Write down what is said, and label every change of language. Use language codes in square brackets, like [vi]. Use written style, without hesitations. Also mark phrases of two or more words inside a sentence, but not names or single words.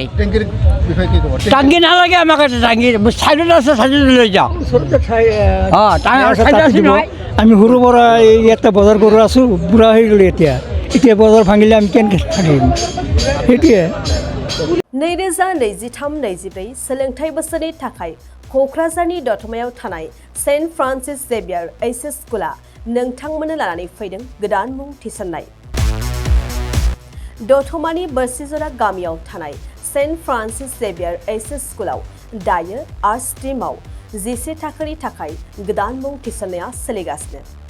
[as] টেংকিৰ বিষয়ে কি ক'ব টাংকি নালাগে আমাক এটা টাংকি চাইডত আছে চাইডত লৈ যাওঁ অঁ চাইডত আছে নহয় আমি সৰুৰ পৰা ইয়াতে বজাৰ কৰি আছোঁ বুঢ়া হৈ গ'লো এতিয়া বজাৰ ভাঙিলে আমি কেনেকৈ থাকিম সেইটোৱে [brx] 2023-24 सोलोंथाइ बोसोरनि थाखाय क'क्राझारनि दतमायाव थानाय सेन्ट फ्रान्सिस जेभियार एइचएस स्कुला नोंथांमोननो लानानै फैदों गोदान मुं थिसननाय दतमानि बोरसिजरा गामियाव थानाय सेन्ट फ्रान्सिस जेभियार एइचएस स्कुलाव दायो [en] arts stream [brx] 11 थाखोनि थाखाय गोदान मुं थिसननाया सोलिगासिनो